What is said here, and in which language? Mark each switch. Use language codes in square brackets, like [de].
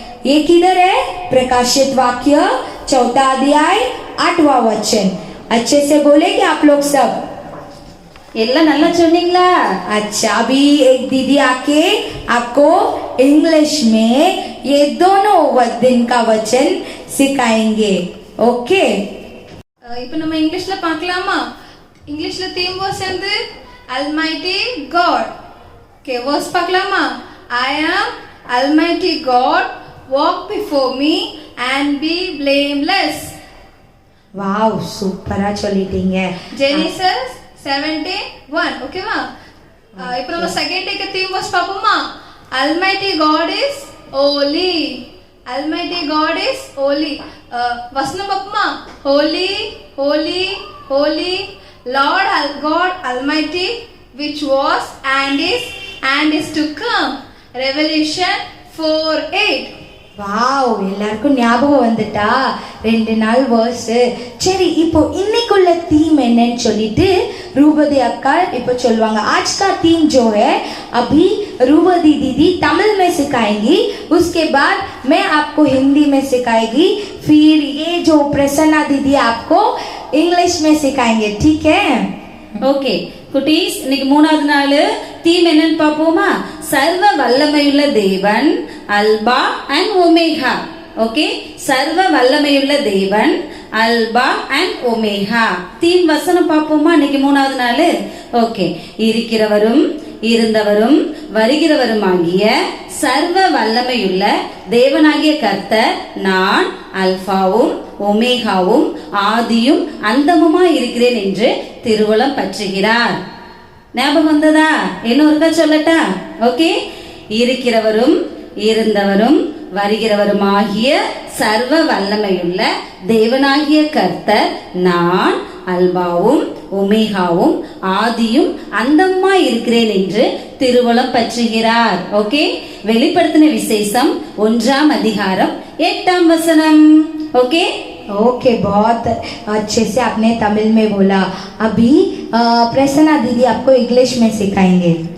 [hi] ये किधर है? प्रकाशित वाक्य 4 अध्याय 8वां वचन. अच्छे से बोलेंगे आप लोग सब? [ta] எல்லாம் நல்லா சொன்னீங்களா? [hi] अच्छा, अभी एक दीदी आके आपको इंग्लिश में ये दोनों दिन का वचन सिखाएंगे. ओके, [ta] இப்போ நம்ம இங்கிலீஷ்ல பார்க்கலாமா? இங்கிலீஷ்ல தீம் வாஸ் வந்து Almighty God. ஓகே, வாஸ் பார்க்கலாமா? [en] I am Almighty God, walk before me and be blameless. [ta] वाव, சூப்பரா சொல்லிட்டீங்க. Genesis 17:1. ஓகேவா? இப்போ நம்ம செகண்ட் டேக்கு தீம் வாஸ் பார்ப்போமா? [en] Almighty God is holy. Almighty God is holy. [ta] வசனம் பார்ப்போமா? [en] Holy, holy, holy, Lord God Almighty, which was and is to come. Revelation 4:8. [ta] Wow, எல்லாருக்கும் ஞாபகம் வந்துட்டா? 2 நாள் வேர்ஸ். சரி, இப்போ இன்னைக்குள்ள थीम என்னன்னு சொல்லிட்டு रूबदी अक्का இப்போ சொல்வாங்க. [hi] आज का थीम जो है अभी रूबदी दीदी तमिल में सिखाएंगी, उसके बाद मैं आपको हिंदी में सिखाएगी, फिर ये जो प्रसन्ना दीदी आपको इंग्लिश में सिखाएंगे, ठीक है? [ta] ஓகே குட்டீஸ், இன்னைக்கு 3வது நாள். தீம் என்னன்னு பாப்போமா? சர்வ வல்லமையுள்ள தேவன், அல்பா அண்ட் ஒமேகா. ஓகே, சர்வ வல்லமையுள்ள தேவன், அல்பா அண்ட் ஒமேகா. தீம் வசனம் பாப்போமா? இன்னைக்கு 3வது நாள். ஓகே, இருக்கிறவரும் இருந்தவரும் வருகிறவருமாகிய சர்வ வல்லமையுள்ள தேவனாகிய கர்த்தர், நான் அல்பாவும் ஒமேகாவும் ஆதியும் அந்தமுமா இருக்கிறேன் என்று திருவுளம் பற்றுகிறார். ஞாபகம் வந்ததா? இன்னொருக்கா சொல்லட்டா? ஓகே, இருக்கிறவரும் இருந்தவரும் வருகிறவருமாகிய சர்வ வல்லமையுள்ள தேவனாகிய கர்த்தர், நான் அல்பாவும் ஒமேகாவும் ஆதியும் அந்தமுமா இருக்கிறேன் என்று திருவுளம் பற்றுகிறார். ஓகே, வெளிப்படுத்தின விசேஷம் 1ஆம் அதிகாரம் 8ஆம் வசனம். ஓகே [hi] ओके, बहुत अच्छे से आपने तमिल में बोला. अभी प्रसन्ना दीदी आपको इंग्लिश में सिखाएंगे.